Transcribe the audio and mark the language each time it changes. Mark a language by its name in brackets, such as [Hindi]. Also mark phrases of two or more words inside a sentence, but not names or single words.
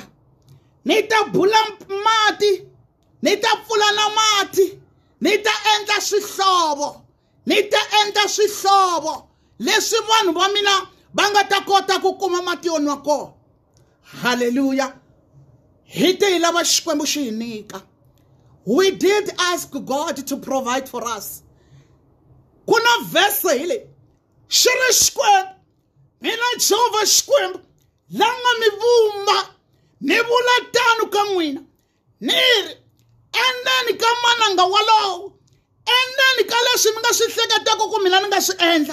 [Tsonga] Ni ta bula mati, ni ta pfula na mati, ni ta endla swihlovo, ni ta endla swihlovo leswi vanhu va mina va nga ta kota ku kuma mati yo nwa kona. Hallelujah. Hi te hi lava Xikwembu xi hi nyika. [English] We did ask God to provide for us. [Tsonga] Kuna verse hi leyi, xi ri Xikwembu, mina Jehovah Xikwembu la nga mi vumba, ni vula tano ka n'wina, ni ri endleni ka mananga walowo, endleni ka leswi mi nga swi hleketaka ku mina ni nga swi endla.